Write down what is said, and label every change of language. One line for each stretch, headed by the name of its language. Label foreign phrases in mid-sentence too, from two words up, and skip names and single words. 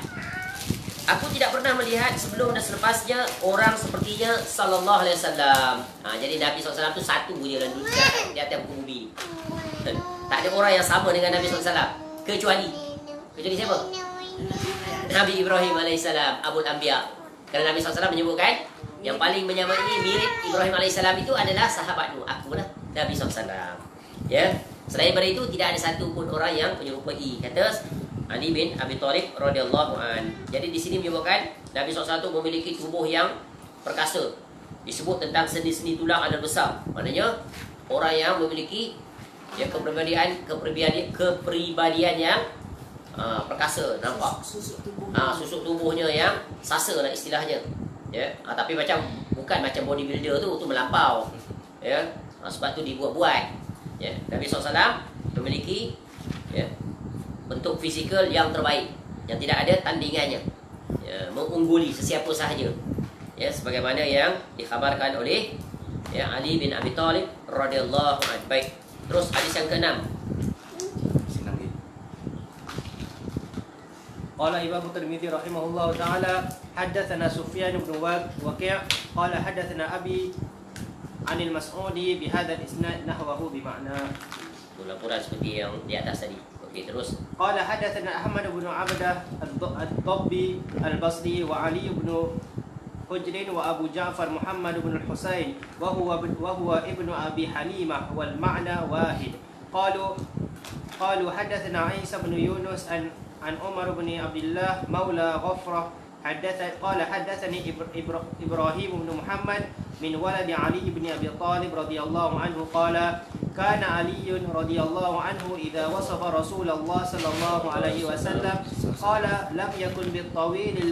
Malay: Aku tidak pernah melihat sebelum dan selepasnya orang sepertinya
Arabic: صلى الله عليه وسلم.
Malay: Jadi Nabi SAW tu satu je dalam dunia di atas muka bumi. Tak ada orang yang sama dengan Nabi SAW kecuali siapa? Nabi Ibrahim alaihissalam, Abul Anbiya. Kerana Nabi SAW menyebutkan yang paling menyamai mirip Ibrahim alaihissalam itu adalah sahabatmu, aku lah Nabi SAW. Ya. Selain daripada itu tidak ada satu pun orang yang menyerupai, kata Ali bin Abi Thalib
Arabic: رضي الله عن.
Malay: Jadi di sini menyebutkan Nabi SAW memiliki tubuh yang perkasa. Disebut tentang sendi-sendi tulang adalah besar. Maknanya orang yang memiliki ya kepribadian yang perkasa, nampak. Susuk tubuhnya yang sasa lah istilahnya. Ya. Tapi bukan macam bodybuilder tu melampau. Ya. Sebab tu dibuat-buat. Ya. Nabi SAW memiliki ya bentuk fizikal yang terbaik, yang tidak ada tandingannya, ya, mengungguli sesiapa sahaja, ya, sebagaimana yang dikhabarkan oleh ya, Ali bin Abi Thalib
Arabic: رضي الله عنه.
Malay: Baik, terus hadis yang ke-6.
Arabic: قال الإمام الترمذي رحمه الله تعالى حدثنا سفيان بن وكيع قال حدثنا أبي عن المسعودي بهذا الإسناد نحوه بمعناه.
Malay: Laporan seperti yang di atas tadi. Okey, terus.
Arabic: قال حدثنا أحمد بن عبده الضبي البصري وعلي بن حجر وأبو جعفر محمد بن الحسين وهو ابن أبي حليمة والمعنى واحد. قالوا حدثنا عيسى بن يونس عن عمر بن عبد الله مولى غفرة قال حدثني إبراهيم بن محمد من ولد علي بن أبي طالب رضي الله عنه قال كان علي رضي الله عنه إذا وصف رسول الله صلى الله عليه وسلم قال لم يكن بالطويل